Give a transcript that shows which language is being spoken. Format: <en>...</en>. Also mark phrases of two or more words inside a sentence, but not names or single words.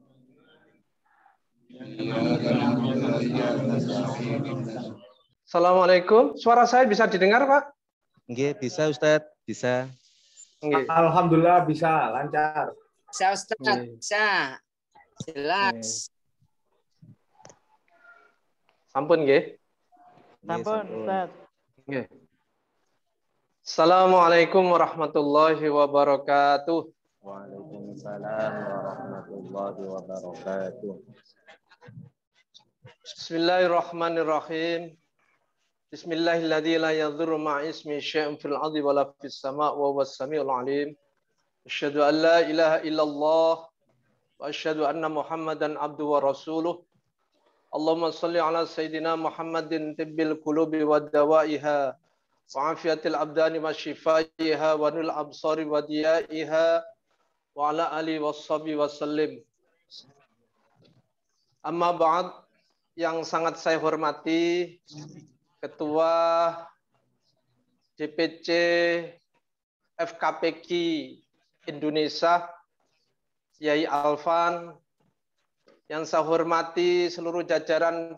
<id>Assalamualaikum. Suara saya bisa didengar, Pak?</id> <jv>Nggih, bisa Ustadz, bisa. Nggih.</jv> <id>Alhamdulillah bisa lancar. Bisa Ustaz, bisa. Jelas.</id> <jv>Ampun nggih. Sampun, Ustaz. Nggih.</jv> <ar>السلام عليكم ورحمة الله وبركاته. وعليكم السلام ورحمة الله وبركاته. Bismillahirrahmanirrahim. بسم الله الذي لا يضر مع اسمه شيء في الأرض ولا في السماء وهو السميع العليم. أشهد أن لا إله إلا الله وأشهد أن محمدا عبده ورسوله. اللهم صل على سيدنا محمد طب القلوب ودوائها وعافية الأبدان وشفائها ونور الأبصار وضيائها وعلى آله وصحبه وسلم. أما بعد,</ar> <id>yang sangat saya hormati Ketua DPC FKPK Indonesia, Yai Alvan, yang saya hormati seluruh jajaran</id>